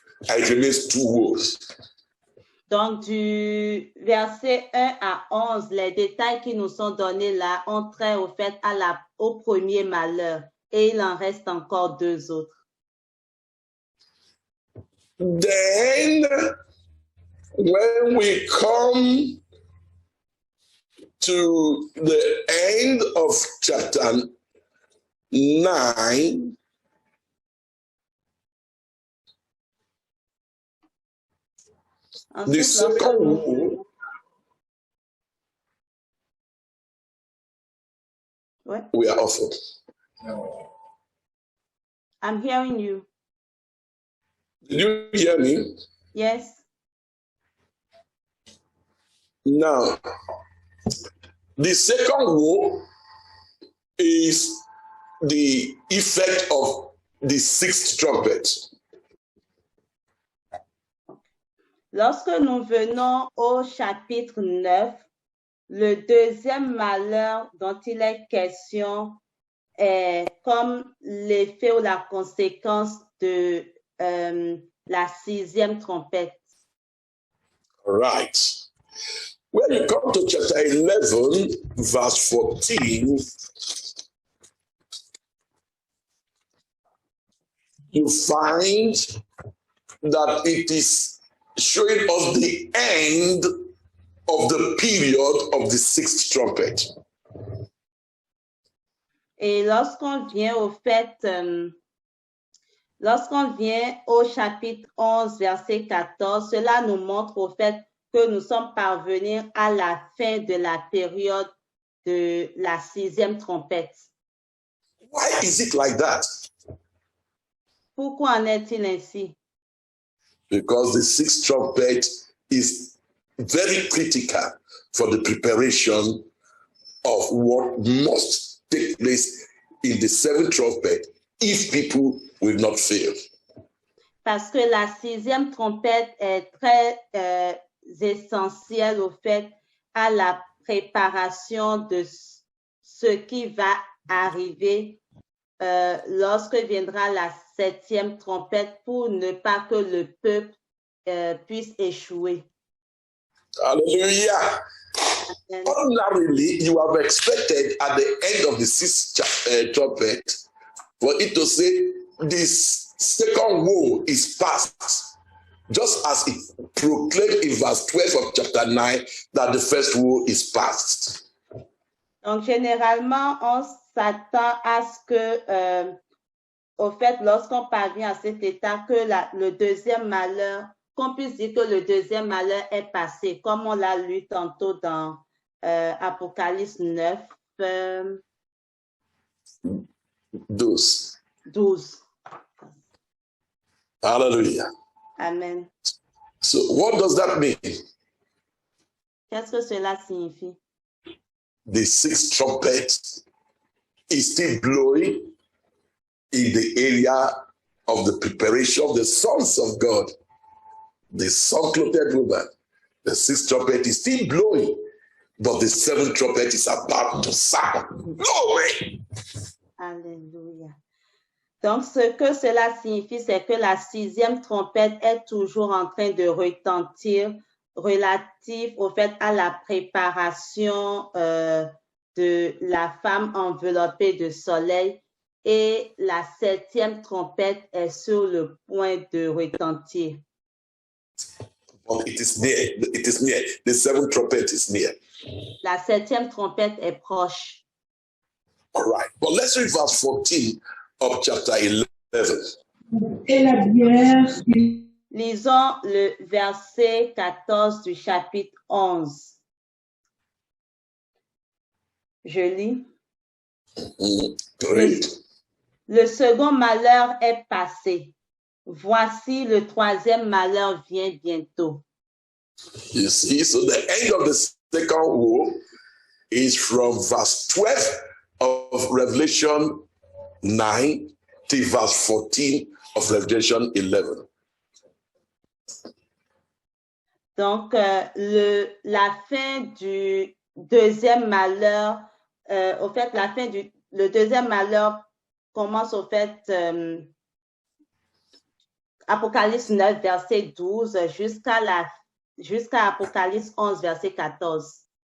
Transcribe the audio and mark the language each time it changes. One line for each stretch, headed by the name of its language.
English: And it remains 2 woes.
French: Donc, du verset 1 à 11, les détails qui nous sont donnés là ont trait au fait au premier malheur. Et il en reste encore 2 autres.
English: Then, when we come to the end of chapter 9, the second woe. What? We are offered. I'm hearing you. Did you hear me? Yes. Now, the second woe is the effect of the 6th trumpet.
French: Lorsque nous venons au chapitre 9, le deuxième malheur dont il est question est comme l'effet ou la conséquence de la 6e trompette.
English: All right. When you come to chapter 11, verse 14, you find that it is showing us the end of the period of the 6th trumpet.
French: Et lorsqu'on vient au fait, lorsqu'on vient au chapitre 11, verset 14, cela nous montre au fait que nous sommes parvenus à la fin de la période de la 6e trompette.
English: Why is it like that?
French: Pourquoi en est-il ainsi?
English: Because the 6th trumpet is very critical for the preparation of what must take place in the 7th trumpet if people will not fail.
French: Parce que la 6e trompette est très essentielle au fait à la préparation de ce qui va arriver lorsque viendra la 7e trompette pour ne pas que le peuple puisse échouer. Hallelujah. Amen.
English: Ordinarily, you have expected at the end of the 6th trumpet for it to say this second woe is past, just as it proclaimed in verse 12 of chapter 9 that the first woe is past.
French: Donc, généralement, on s'attend à ce que, au fait, lorsqu'on parvient à cet état, que le deuxième malheur, qu'on puisse dire que le deuxième malheur est passé, comme on l'a lu tantôt dans Apocalypse 9. 12. Hallelujah. Amen.
English: So what does that mean?
French: Qu'est-ce que cela signifie?
English: The 6th trumpet is still blowing in the area of the preparation of the sons of God the sun-clothed woman, the sixth trumpet is still blowing, but the seventh trumpet is about to sound. Glory!
French: Alléluia. Donc, ce que cela signifie, c'est que la sixième trompette est toujours en train de retentir relatif au fait à la préparation de la femme enveloppée de soleil, et la septième trompette est sur le point de retentir.
English: But it is near. It is near. The seventh trumpet is near.
French: La septième trompette est proche.
English: All right. But let's read verse 14 of chapter 11.
French: Et la bière Lisons le verset 14 du chapitre 11. Je lis.
English: Great.
French: Le second malheur est passé. Voici le troisième malheur vient bientôt.
English: You see, so the end of the second woe is from verse 12 of Revelation 9 to verse 14 of Revelation 11.
French: Donc, la fin du deuxième malheur, le deuxième malheur commence au fait Apocalypse 9, verset 12, jusqu'à Apocalypse 11, verset 14.